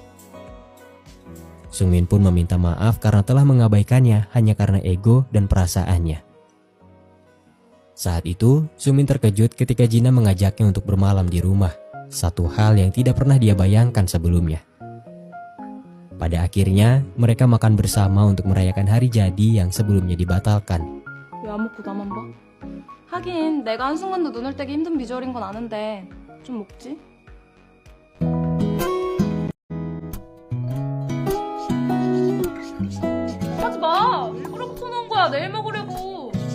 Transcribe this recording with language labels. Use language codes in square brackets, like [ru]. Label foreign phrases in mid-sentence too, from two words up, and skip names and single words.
[id] Sungmin pun meminta maaf karena telah mengabaikannya hanya karena ego dan perasaannya. Saat itu, Sungmin terkejut ketika Jina mengajaknya untuk bermalam di rumah, satu hal yang tidak pernah dia bayangkan sebelumnya. Pada akhirnya, mereka makan bersama untuk merayakan hari jadi yang sebelumnya dibatalkan. [ko] 왜 안 먹고 나만 봐? 하긴 내가 한순간도 눈을 떼기 힘든 비주얼인 건 아는데 좀 먹지? 하지 마! 일부러 붙여놓은 거야. 내일 먹으려고.